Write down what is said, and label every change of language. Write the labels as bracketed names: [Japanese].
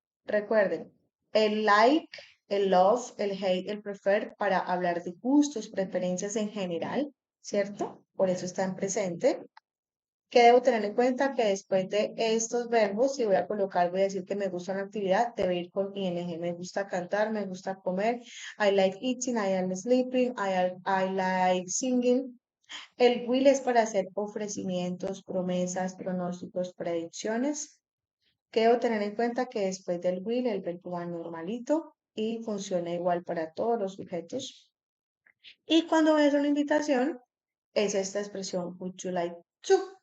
[Spanish] Recuerden, el like, el love, el hate, el prefer para hablar de gustos, preferencias en general, ¿cierto? Por eso está en presente. ¿Qué debo tener en cuenta? Que después de estos verbos, si voy a colocar, voy a decir que me gusta una actividad, debe ir con ing. Me gusta cantar, me gusta comer. [English] I like eating, I am sleeping, I like singing. [Spanish] El will es para hacer ofrecimientos, promesas, pronósticos, predicciones. ¿Qué debo tener en cuenta? Que después del will el verbo va normalito y funciona igual para todos los sujetos. Y cuando voy a hacer una invitación, es esta expresión, [English] would you like to?